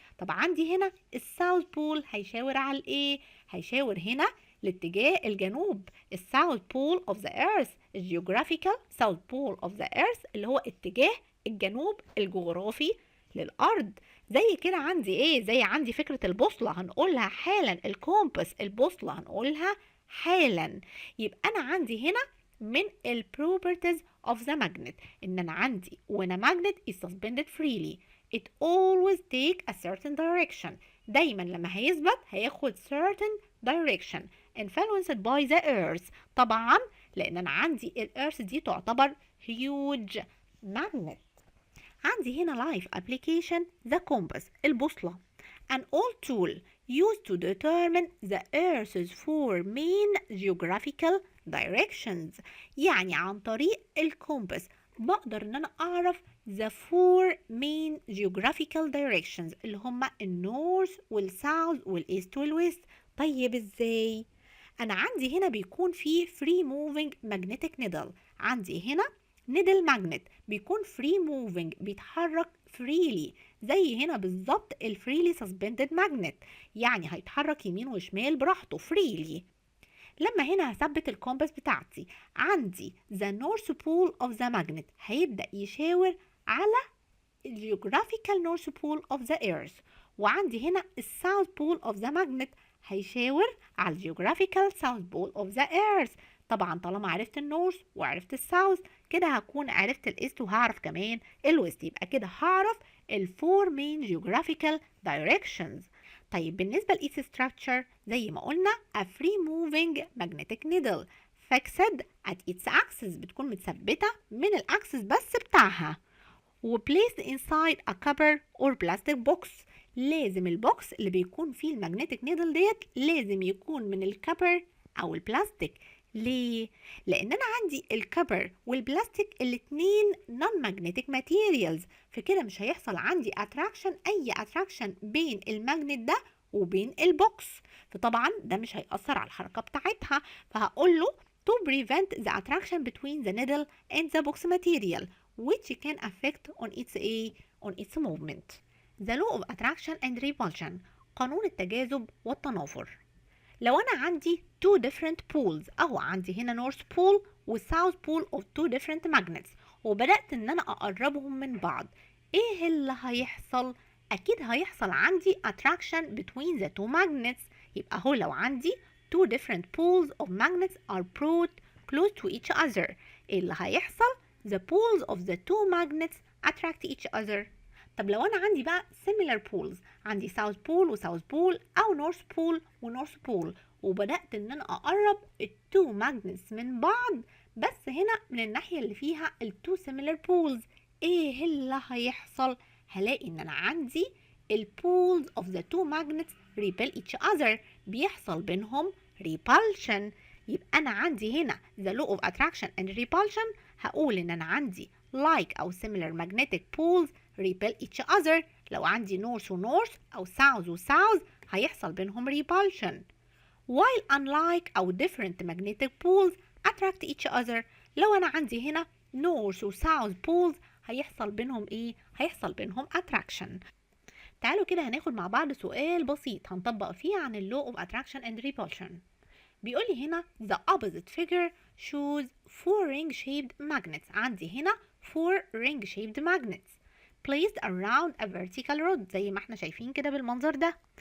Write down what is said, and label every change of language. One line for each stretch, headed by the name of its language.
Arabic: طب عندي هنا الساوث بول هيشاور على الايه؟ هيشاور هنا لاتجاه الجنوب
English: الساوث pole of the earth الجيوغرافيكال south pole of the earth
Arabic: اللي هو اتجاه الجنوب الجغرافي للأرض. زي كده عندي ايه؟ زي عندي فكرة البوصلة هنقولها حالا، الكومباس البوصلة هنقولها حالا. يبقى أنا عندي هنا من ال
English: properties of the magnet إن أنا عندي when a magnet is suspended freely it always take a certain direction.
Arabic: دايما لما هيثبت هياخد
English: certain direction influenced by the earth.
Arabic: طبعا لأن أنا عندي الأرث دي تعتبر
English: huge magnet.
Arabic: عندي هنا
English: life application the compass البوصلة an old tool used to determine the earth's four main geographical directions.
Arabic: يعني عن طريق الكومباس بقدر ان انا اعرف
English: the four main geographical directions
Arabic: اللي هما
English: النورث والساوث والايست والويست.
Arabic: طيب ازاي؟ انا عندي هنا بيكون في
English: free moving magnetic needle.
Arabic: عندي هنا
English: نيدل ماجنت بيكون فري موفينج،
Arabic: بيتحرك فريلي زي هنا بالظبط
English: الفريلي suspended magnet,
Arabic: يعني هيتحرك يمين وشمال براحته فريلي. لما هنا هثبت الكومباس بتاعتي عندي
English: the north pole of the magnet
Arabic: هيبدأ يشاور على
English: الجيوغرافيكال north pole of the earth،
Arabic: وعندي هنا
English: الساوث pole of the magnet
Arabic: هيشاور على
English: الجيوغرافيكال south pole of the earth.
Arabic: طبعا طالما عرفت النورث وعرفت الساوث كده هكون عرفت الايست وهعرف كمان الويست، يبقى كده هعرف الفور مين
English: geographical directions.
Arabic: طيب بالنسبة لإيس
English: structure
Arabic: زي ما قلنا
English: a free moving magnetic needle fixed at its axis
Arabic: بتكون متثبتة من الأكسس بس بتاعها،
English: و placed inside a copper or plastic box.
Arabic: لازم البوكس اللي بيكون فيه المagnetic needle ديت لازم يكون من الكبر أو البلاستيك. ليه؟ لأن أنا عندي الكبر والبلاستيك الاتنين
English: non-magnetic materials،
Arabic: فكده مش هيحصل عندي أي attraction بين المagnet ده وبين البوكس، فطبعا ده مش هيأثر على الحركة بتاعتها، فهقول له
English: to prevent the attraction between the needle and the box material which can affect on its movement. The law of attraction and repulsion
Arabic: قانون التجاذب والتنافر. لو أنا عندي
English: two different poles
Arabic: أو عندي هنا
English: north pole و south pole of two different magnets
Arabic: وبدأت إن أنا أقربهم من بعض، إيه اللي هيحصل؟ أكيد هيحصل عندي
English: attraction between the two magnets.
Arabic: يبقى هو لو عندي
English: two different poles of magnets are brought close to each other،
Arabic: إيه اللي هيحصل؟
English: the poles of the two magnets attract each other.
Arabic: طب لو أنا عندي بقى
English: similar poles،
Arabic: عندي
English: south pole و south pole أو north pole و north pole،
Arabic: وبدأت إن أنا أقرب التو magnets من بعض بس هنا من الناحية اللي فيها التو similar poles، إيه اللي هيحصل؟ هلاقي إن أنا عندي
English: poles of the two magnets repel each other،
Arabic: بيحصل بينهم repulsion. يبقى أنا عندي هنا
English: the law of attraction and repulsion،
Arabic: هقول إن أنا عندي
English: like أو similar magnetic poles repel each other. لو عندي north و north أو south و south
Arabic: هيحصل بينهم
English: repulsion، while unlike أو different magnetic poles attract each other.
Arabic: لو أنا عندي هنا
English: north و south poles
Arabic: هيحصل بينهم إيه؟ هيحصل بينهم attraction. تعالوا كده هناخد مع بعض سؤال بسيط هنطبق فيه عن ال
English: law of attraction and repulsion.
Arabic: بيقول لي هنا
English: the opposite figure shows four ring shaped magnets.
Arabic: عندي هنا
English: four ring shaped magnets placed around a vertical rod
Arabic: زي ما احنا شايفين كده بالمنظر ده.